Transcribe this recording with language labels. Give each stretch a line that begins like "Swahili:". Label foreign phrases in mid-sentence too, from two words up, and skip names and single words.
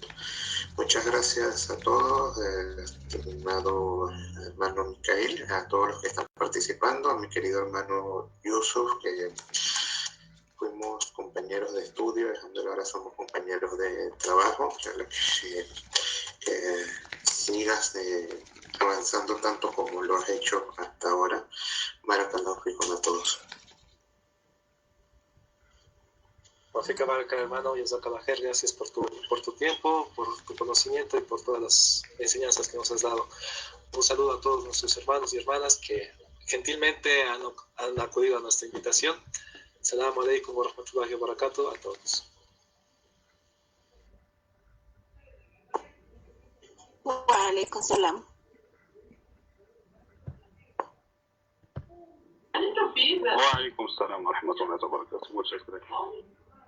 Spanish: Muchas gracias a todos, estimado hermano Micael, a todos los que están participando, a mi querido hermano Yusuf, que fuimos compañeros de estudio, ahora somos compañeros de trabajo. Que sigas avanzando tanto como lo has hecho hasta ahora.
Arabic: بارك الله فيكم
Spanish: a todos.
Arabic: وفيك بركة,
Spanish: hermano, y Khair, gracias por tu tiempo, por tu conocimiento y por todas las enseñanzas que nos has dado. Un saludo a todos nuestros hermanos y hermanas que gentilmente han acudido a nuestra invitación.
Arabic: السلام عليكم ورحمة الله وبركاته
Spanish: a todos.
Arabic: وعليكم السلام. وعليكم السلام ورحمة الله وبركاته.